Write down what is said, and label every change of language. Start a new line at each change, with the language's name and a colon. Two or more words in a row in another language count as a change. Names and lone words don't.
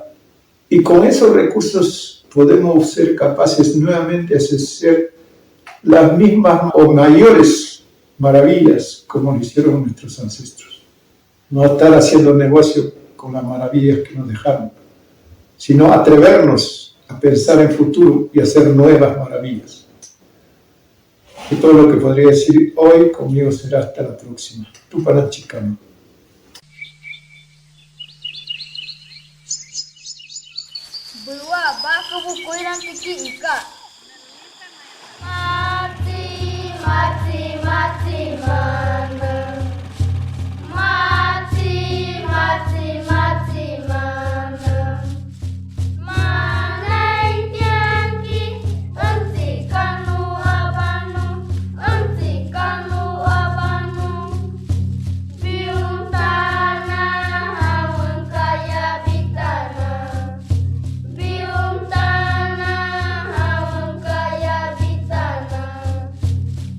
Spanish: Y con esos recursos podemos ser capaces nuevamente de hacer las mismas o mayores maravillas como lo hicieron nuestros ancestros. No estar haciendo negocio con las maravillas que nos dejaron, sino atrevernos a pensar en futuro y hacer nuevas maravillas. Y todo lo que podría decir hoy conmigo será hasta la próxima. Tupaná Chicano.
Quechua: Mati, mati, mati, mana. Mati, mati, mati, mana. Mana tiangki, enti kanu abanu, enti kanu abanu. Biuntana hamun kaya bitana. Biuntana hamun kaya bitana.